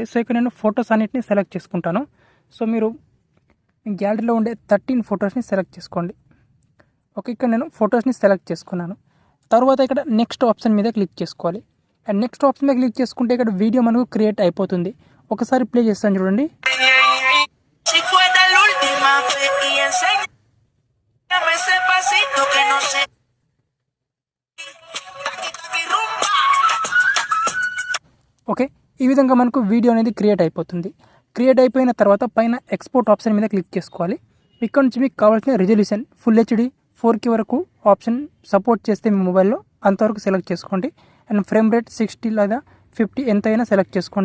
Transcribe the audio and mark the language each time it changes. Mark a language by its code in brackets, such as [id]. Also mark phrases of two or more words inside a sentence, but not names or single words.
[te] సో ఇక్కడ నేను ఫొటోస్ అన్నిటిని సెలెక్ట్ చేసుకుంటాను. సో మీరు మీ గ్యాలరీలో ఉండే 13 ఫొటోస్ని సెలెక్ట్ చేసుకోండి. ఓకే, ఇక్కడ నేను ఫొటోస్ని సెలెక్ట్ చేసుకున్నాను. తర్వాత ఇక్కడ [en] next option [te] మీద క్లిక్ చేసుకోవాలి. [en] and next option [te] మీద క్లిక్ చేసుకుంటే ఇక్కడ వీడియో మనకు క్రియేట్ అయిపోతుంది. ఒకసారి ప్లే చేస్తాను చూడండి. [es] Si fuera la última vez y enséñame ese pasito que no sé. Taqui taqui rumba. [te] ఓకే, ఈ విధంగా మనకు వీడియో అనేది క్రియేట్ అయిపోతుంది. క్రియేట్ అయిపోయిన తర్వాత పైన [en] export option [te] మీద క్లిక్ చేసుకోవాలి. ఇక్కడ నుంచి మీకు కావాల్సిన రిజల్యూషన్ [en] full HD 4K [te] వరకు [en] option support [te] చేస్తే మీ మొబైల్లో అంతవరకు సెలెక్ట్ చేసుకోండి. [en] and frame rate [te] 60 లేదా 50 ఎంతైనా సెలెక్ట్ చేసుకోండి.